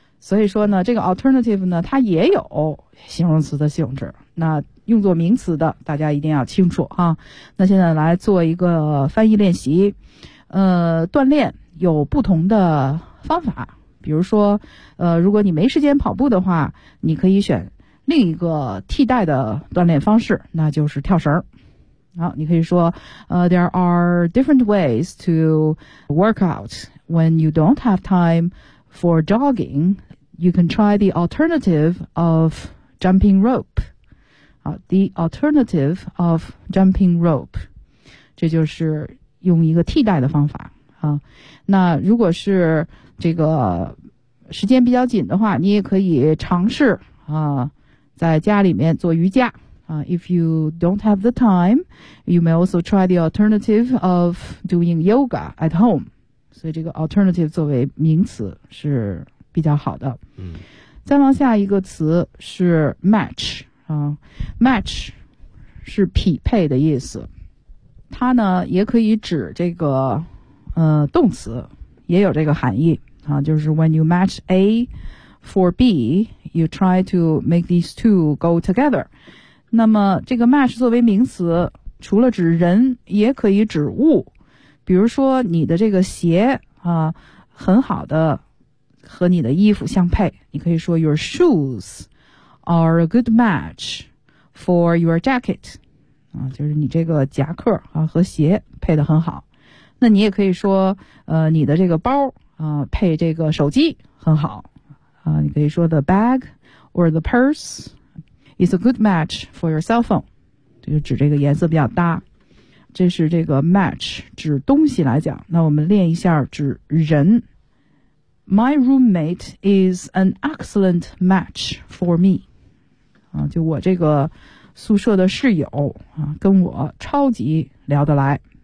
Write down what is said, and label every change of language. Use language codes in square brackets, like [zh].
[zh] 所以说呢，这个 alternative 呢它也有形容词的性质，那用作名词的大家一定要清楚啊。那现在来做一个翻译练习。锻炼有不同的方法，比如说如果你没时间跑步的话，你可以选另一个替代的锻炼方式，那就是跳绳。好，你可以说 [en] there are different ways to work out when you don't have time for jogging. You can try the alternative of jumping rope. The alternative of jumping rope. [zh] 这就是用一个替代的方法。那如果是这个时间比较紧的话，你也可以尝试在家里面做瑜伽。 [en] If you don't have the time, you may also try the alternative of doing yoga at home. [zh] 所以这个 alternative 作为名词是比较好的。再往下一个词是 match。match 是匹配的意思。它呢也可以指这个动词，也有这个含义。就是 [en] when you match A for B, you try to make these two go together. [zh] 那么这个 match 作为名词除了指人也可以指物。比如说你的这个鞋很好的和你的衣服相配。你可以说 [en] your shoes are a good match for your jacket. [zh] 就是你这个夹克和鞋配得很好。那你也可以说你的这个包配这个手机很好。你可以说 [en] the bag or the purse is a good match for your cell phone. [zh] 这就指这个颜色比较搭。这是这个 match 指东西来讲。那我们练一下指人。 [en] My roommate is an excellent match for me. [zh] 就我这个宿舍的室友跟我超级聊得来。